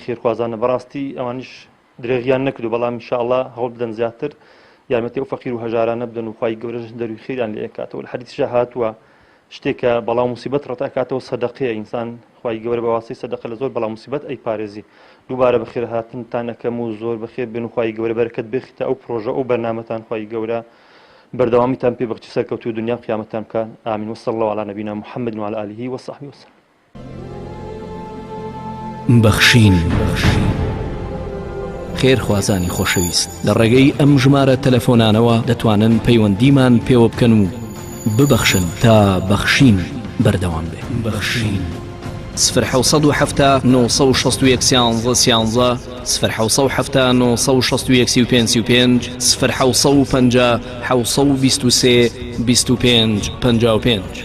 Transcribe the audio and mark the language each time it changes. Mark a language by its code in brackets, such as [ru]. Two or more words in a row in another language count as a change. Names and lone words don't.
[ckb] خێرخوازانە بەڕاستی ئەوانیش درێغیان نەکردو بەڵام ئینشاءڵڵا هەوڵ بدەن زیاتر یارمەتی ئەو فەقیر و هەژارانە بدەن و خوای گەورەش دەروی خێران لێ ئەکاتەوە لە حەدیث هاتووە شتێکە بەڵام موسیبەت ڕەتاکاتەوە سەدەقەیە ئینسان خوای گەورە بە واسطەی سەدەقە لە زۆر بەڵام موسیبەت ئەیپارێزی دووبارە بەخێر هاتنتان ئەکەم و زۆر بەخێر بن و خوای گەورە بەرەکەت بێخیتە ئەو پرۆژە ئەو بەرنامەتان خوای گەورە بەردەوامیتان پێ بەخشی سەرکەوتوی دنیا و قیامەتتان بکات ئامین [ar] وصلی الله علی نبینا محمد وعلى آله وصحبه وسلم [ckb] بەخشین خێرخوازانی خۆشەویست لە ڕێگەی ئەم ژمارە تەلەفۆنانەوە دەتوانن پەیوەندیمان پێوە بکەن و ببەخشن تا بەخشین بەردەوام بێ بەخشین 0 961 11 13 0 961 35 0 750 723 25 55